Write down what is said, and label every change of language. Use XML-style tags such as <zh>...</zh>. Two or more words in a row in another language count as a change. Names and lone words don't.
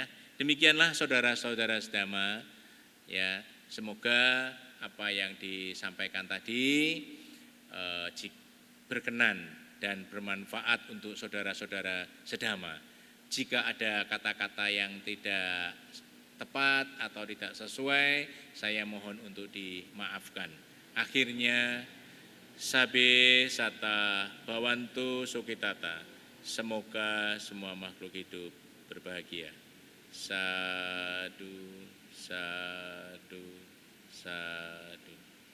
<id>Demikianlah saudara-saudara sedama, ya, semoga apa yang disampaikan tadi berkenan dan bermanfaat untuk saudara-saudara sedama. Jika ada kata-kata yang tidak tepat atau tidak sesuai, saya mohon untuk dimaafkan. Akhirnya,</id> <pi>sabe sata bawantu sukitata.</pi> <id>Semoga semua makhluk hidup berbahagia.</id> <pi>Sadu, sadu, sadu.</pi>